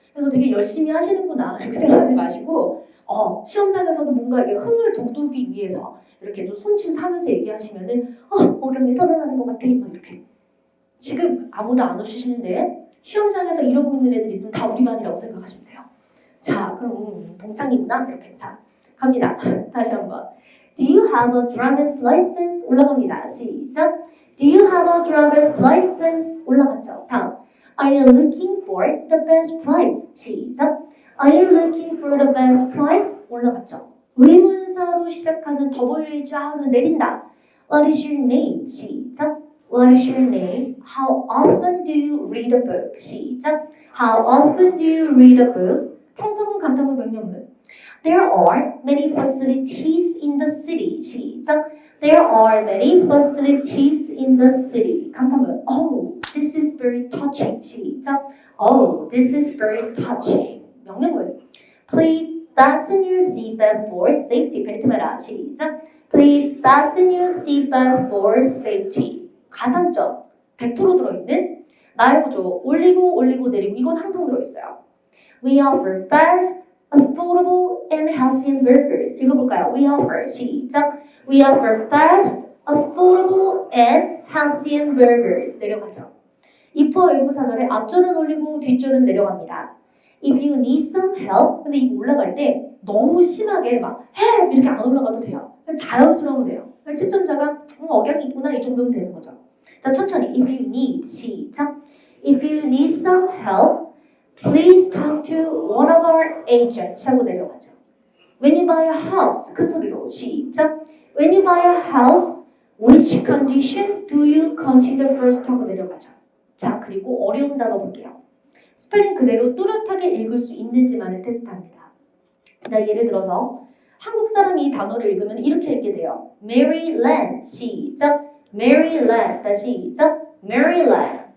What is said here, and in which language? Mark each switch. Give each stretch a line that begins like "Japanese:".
Korean: 그래서 되게 열심히 하시는구나 이렇게 생각하지 마시고 시험장에서도 뭔가 이렇게 흥을 돋우기 위해서 이렇게 좀 손짓 하면서 얘기하시면은 억양이 살아나는 것 같아 막 이렇게. 지금 아무도 안 웃으시는데 시험장에서 이러고 있는 애들 있으면 다 우리 반이라고 생각하시면 돼요. 자, 그럼 동창이구나 이렇게. 자, 갑니다. 다시 한번.
English: Do you have a driver's license?
Korean: 올라갑니다. 시작.
English: Do you have a driver's license?
Korean: 올라갔죠. 다음.
English: Are you looking for the best price?
Korean: 시작.
English: Are you looking for the best price?
Korean: 올라갔죠. 의문사로 시작하는 WH는 내린다.
English: What is your name?
Korean: 시작.
English: What is your name? How often do you read a book?
Korean: 시작.
English: How often do you read a book?
Korean: 평서문, 감탄문, 명령문.
English: There are many facilities in the city.
Korean: 시작.
English: There are many facilities in the city.
Korean: 감탄문.
English: Oh, this is very touching.
Korean: 시작.
English: Oh, this is very touching.
Korean: 명령문.
English: Please fasten your seatbelt for safety.
Korean: 벨트 매라. 시작.
English: Please fasten your seatbelt for safety.
Korean: 가산점 100% 들어있는 나의 구조 올리고 올리고 내리고 이건 항상 들어있어요.
English: We offer fast, affordable, and healthy hamburgers.
Korean: 읽어볼까요?
English: We offer.
Korean: 시작.
English: We offer fast, affordable, and healthy hamburgers.
Korean: 내려가죠. if와 일부사절에 앞줄은 올리고 뒷줄은 내려갑니다.
English: If you need some help,
Korean: 근데 이거 올라갈 때 너무 심하게 막 help 이렇게 안 올라가도 돼요. 그냥 자연스러우면 돼요. 채점자가 억양이 있구나 이 정도면 되는 거죠. 자, 천천히.
English: If you need,
Korean: 시작.
English: If you need some help, please talk to one of our agents
Korean: 하고 내려가죠.
English: When you buy a house,
Korean: 큰 소리로 시작.
English: When you buy a house, which condition do you consider first
Korean: 하고 내려가죠. 자, 그리고 어려운 단어 볼게요. 스펠링 그대로 뚜렷하게 읽을 수 있는지만을 테스트합니다. 자, 예를 들어서 한국 사람이 이 단어를 읽으면 이렇게 읽게 돼요.
English: Maryland,
Korean: 시작.
English: Maryland,
Korean: 다시 시작.
English: Maryland.